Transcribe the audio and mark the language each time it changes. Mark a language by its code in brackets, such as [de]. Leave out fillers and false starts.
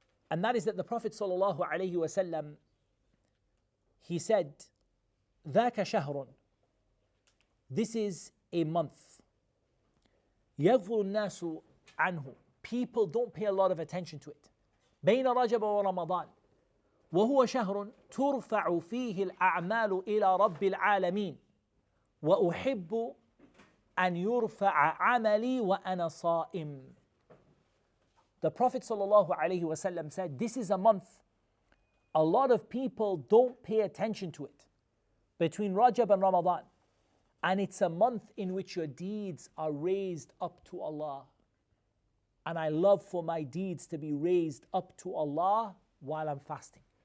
[en] And that is that the Prophet ﷺ, he said, [ar] ذَاكَ شَهْرٌ, [en] this is a month. [ar] يَغْفُرُ النَّاسُ عَنْهُ, [en] people don't pay a lot of attention to it. [ar] بين رجب ورمضان وهو شهر ترفع فيه الأعمال إلى رب العالمين وأحب أن يرفع عملي وأنا صائم. [en] The Prophet ﷺ said, this is a month a lot of people don't pay attention to it, between Rajab and Ramadan. And it's a month in which your deeds are raised up to Allah. And I love for my deeds to be raised up to Allah while I'm fasting.